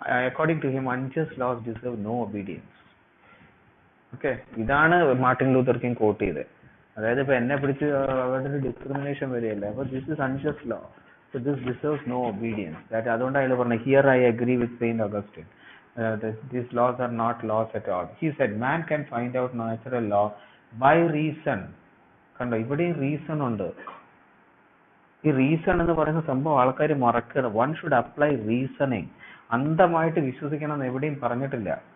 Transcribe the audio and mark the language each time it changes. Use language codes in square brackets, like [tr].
[en] According to him unjust laws deserve no obedience. Okay, [ml] ഇതാണ് Martin Luther king coat ചെയ്തത്. അതായത് ഇപ്പൊ എന്നെ പിടിച്ച് അവരുടെ ഒരു ഡിസ്ക്രിമിനേഷൻ വരികയല്ലേ, അപ്പൊ [en] This is unjust law, so this deserves no obedience. That [ml] അതുകൊണ്ട് അയാൾ പറഞ്ഞു [en] Here I agree with Saint Augustine. These laws are not laws at all. He said man can find out natural law by reason. [ml] കണ്ടോ, ഇവിടെയും reason ഉണ്ട്. ഈ reason എന്ന് പറയുന്ന സംഭവം ആൾക്കാർ മറക്കണം. [en] One should apply reasoning. [ml] അന്ധമായിട്ട് വിശ്വസിക്കണം എന്ന് എവിടെയും പറഞ്ഞിട്ടില്ല.